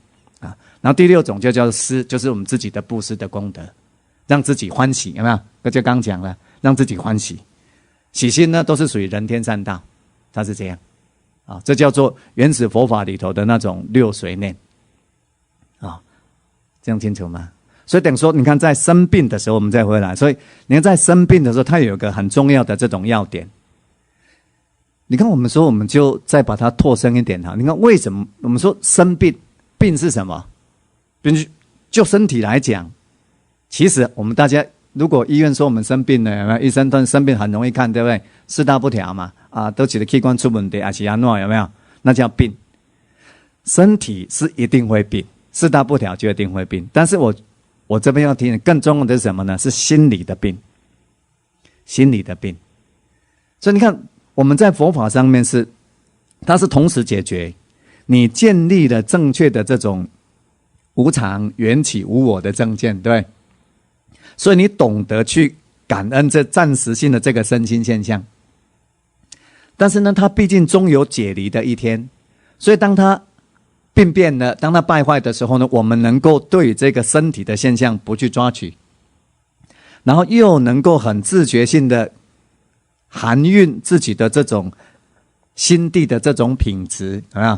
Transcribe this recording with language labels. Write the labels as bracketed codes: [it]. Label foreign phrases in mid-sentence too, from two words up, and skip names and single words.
[zh] 然後第六種就叫施，就是我們自己的布施的功德，讓自己歡喜，有沒有？這就剛講了，讓自己歡喜，喜心呢都是屬於人天善道，它是這樣這叫做原始佛法裡頭的那種六隨念這樣清楚嗎？所以等於說，你看在生病的時候，我們再回來，所以你看在生病的時候，它有一個很重要的這種要點。你看我們說，我們就再把它拓深一點哈。你看為什麼我們說生病？病是什麼？就身體來講，其實我們大家如果醫院說我們生病了，有沒有？醫生生病很容易看，對不對？四大不調嘛，都覺得器官出問題，還是怎樣，有沒有？那叫病。身體是一定會病，四大不調就一定會病。但是我這邊要提醒，更重要的是什麼呢？是心理的病，心理的病。所以你看，我們在佛法上面它是同時解決。你建立了正確的這種無常、緣起、無我的正見，對，所以你懂得去感恩這暫時性的這個身心現象。但是呢，它畢竟終有解離的一天，所以當它病變了，當它敗壞的時候呢，我們能夠對這個身體的現象不去抓取，然後又能夠很自覺性的含蘊自己的這種心地的這種品質，有沒有？